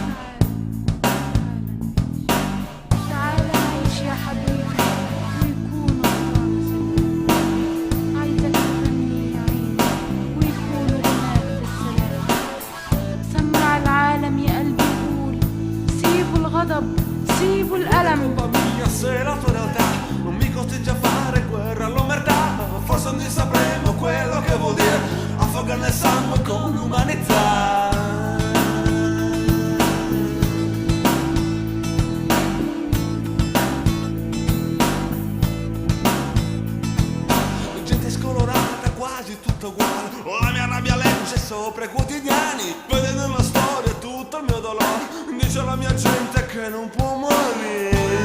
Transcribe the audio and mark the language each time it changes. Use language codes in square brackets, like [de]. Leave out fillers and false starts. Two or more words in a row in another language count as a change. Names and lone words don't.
[ar] تعال نعيش يا حبيبي ويكون الله سلام عايزك تغني يا عيني ويكونوا هناك بالسلام سمع العالم يا قلبي قول سيبوا الغضب سيبوا الألم [it] se la tua realtà non mi costringe a fare guerra all'omertà, forse non sapremo quello che vuol dire affogare nel sangue con umanità. Gente scolorata, quasi tutta uguale, ho la mia rabbia legge sopra i quotidiani, vede nella storia tutto il mio dolore, dice la mia gente che non può morire.